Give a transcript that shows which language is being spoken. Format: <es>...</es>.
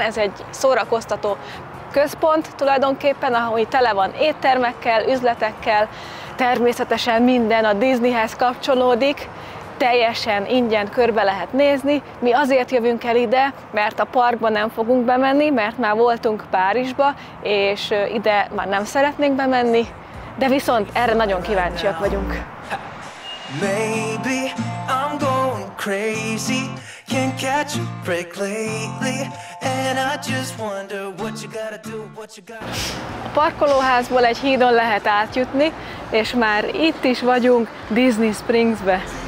<hu>Ez egy szórakoztató központ tulajdonképpen, ahol tele van éttermekkel, üzletekkel, természetesen minden a Disneyhez kapcsolódik, teljesen ingyen körbe lehet nézni. Mi azért jövünk el ide, mert a parkba nem fogunk bemenni, mert már voltunk Párizsba, és ide már nem szeretnénk bemenni, de viszont erre nagyon kíváncsiak vagyunk.</hu> <en>Maybe I'm going crazy, can't catch a break lately, and I just wonder what you gotta do, what you gotta do.</en> <hu>A parkolóházból egy hídon lehet átjutni, és már itt is vagyunk Disney Springsbe.</hu>